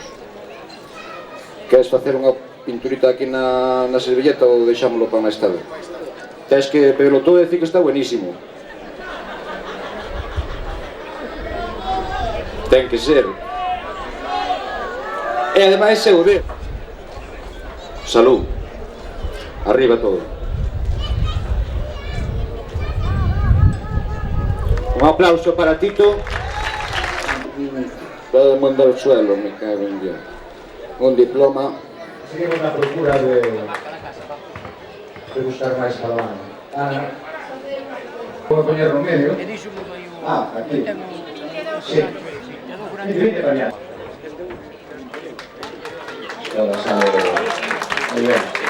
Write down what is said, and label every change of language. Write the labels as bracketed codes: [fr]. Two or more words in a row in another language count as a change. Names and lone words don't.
[gl] Queres facer unha pinturita aquí na servilleta ou deixámoslo para máis tarde? Tens que verlo todo e decir que [es] está buenísimo. [gl] Ten que ser. E ademais eu de. Salud. [es] Arriba todo. Un aplauso para Tito. Todo el mundo al suelo, me cago en Dios. Un diploma. [gl] Seguimos na procura de buscar máis para o ano. Vou poñer no medio. Aquí. Sí. Vinte para allá. [es] Todo sale [gl] moi ben.